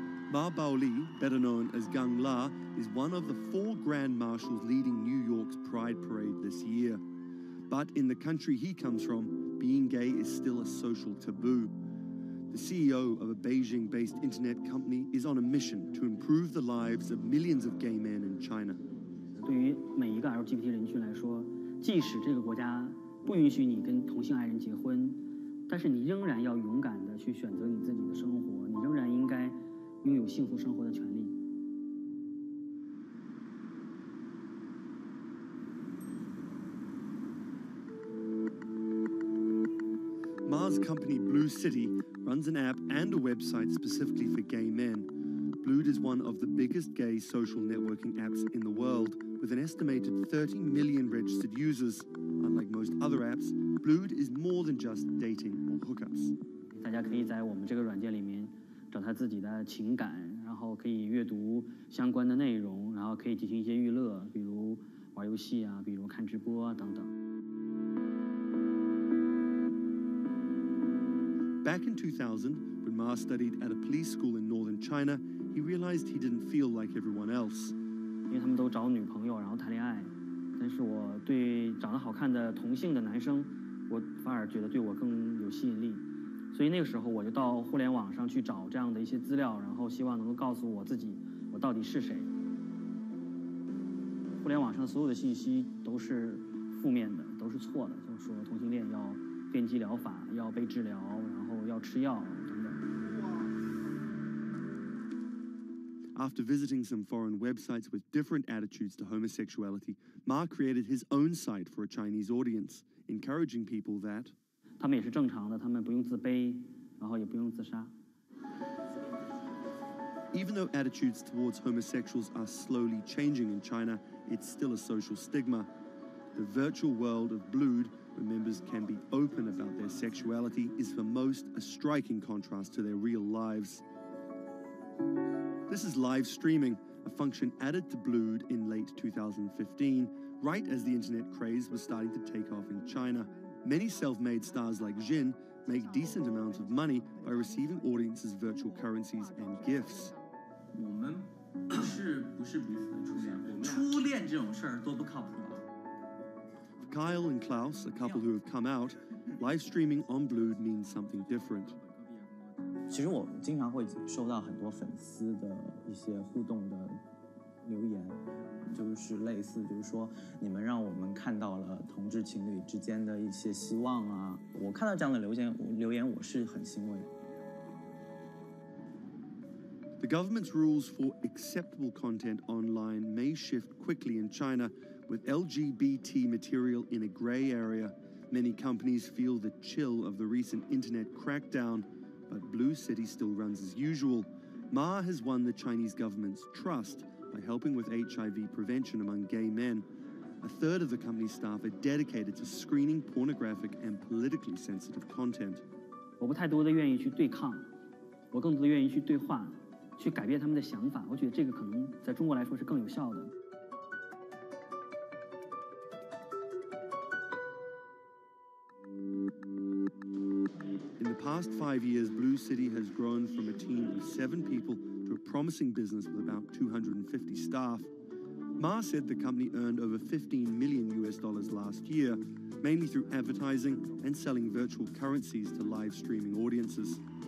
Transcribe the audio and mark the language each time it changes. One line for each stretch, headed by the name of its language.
English: Ma Baoli, better known as Gang La, is one of the 4 grand marshals leading New York's Pride Parade this year. But in the country he comes from, being gay is still a social taboo. The CEO of a Beijing-based internet company is on a mission to improve the lives of millions of gay men in China.
Chinese: 对于每一个 LGBT 人群来说，即使这个国家不允许你跟同性爱人结婚，但是你仍然要勇敢地去选择你自己的生活，你仍然应该拥有幸福生活的权利。
English: Ma's company, Blue City, runs an app and a website specifically for gay men. Blued is one of the biggest gay social networking apps in the world, with an estimated 30 million registered users. Unlike most other apps, Blued is more than just dating or hookups.
Chinese: 大家可以在我们这个软件里面找他自己的情感，然后可以阅读相关的内容，然后可以进行一些娱乐，比如玩游戏啊，比如看直播等等。
English: Back in 2000, when Ma studied at a police school in northern China, he realized he didn't feel like everyone else.
Chinese: 因为他们都找女朋友，然后谈恋爱，但是我对长得好看的同性的男生，我反而觉得对我更有吸引力。所以那个时候我就到互联网上去找这样的一些资料，然后希望能够告诉我自己我到底是谁。互联网上所有的信息都是负面的，都是错的，就是说同性恋要电击疗法，要被治疗，然后要吃药等等。
English: After visiting some foreign websites with different attitudes to homosexuality, Ma created his own site for a Chinese audience, encouraging people that
Chinese: 他们也是正常的，他们不用自卑，然后也不用自杀。
English: Even though attitudes towards homosexuals are slowly changing in China, it's still a social stigma. The virtual world of Blued, where members can be open about their sexuality, is for most a striking contrast to their real lives. This is live streaming, a function added to Blued in late 2015, right as the internet craze was starting to take off in China. Many self-made stars like Jin make decent amounts of money by receiving audiences' virtual currencies and gifts.
Chinese: 我们不是彼此的初恋，初恋这种事儿多不靠谱啊。
English: For Kyle and Klaus, a couple who have come out, live streaming on Blued means something different.
Chinese: 其实我经常会收到很多粉丝的一些互动的留言，就是类似，就是说你们让我们看到了同志情侣之间的一些希望啊。我看到这样的留言，我是很欣慰。
English: The government's rules for acceptable content online may shift quickly in China, with LGBT material in a gray area. Many companies feel the chill of the recent internet crackdown, but Blue City still runs as usual. Ma has won the Chinese government's trust by helping with HIV prevention among gay men. A third of the company's staff are dedicated to screening pornographic and politically sensitive content.
Chinese: 我不太多的愿意去对抗，我更多的愿意去对话，去改变他们的想法。我觉得这个可能在中国来说是更有效的。
English: In the past 5 years, Blue City has grown from a team of 7 people to a promising business with about 250 staff. Ma said the company earned over $15 million last year, mainly through advertising and selling virtual currencies to live streaming audiences.